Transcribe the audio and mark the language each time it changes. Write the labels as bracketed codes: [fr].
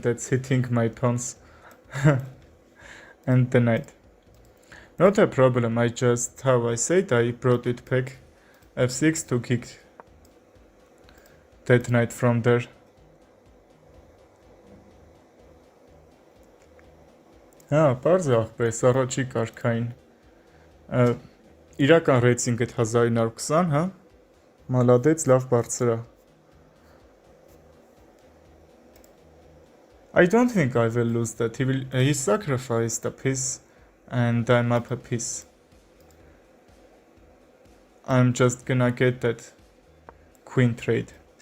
[en] That's hitting my pawns and the knight. Not a problem. I just, how I said, I brought it back. f6 to kick that knight from there. [hy] Պարզ է ախպերս, առաջի կարգային իրական ռեյտինգը 1920, հա? Մալադեց, լավ բարձր է։ [en] I don't think I will lose that. He sacrificed a piece and I'm up a piece. I'm just gonna get that queen trade.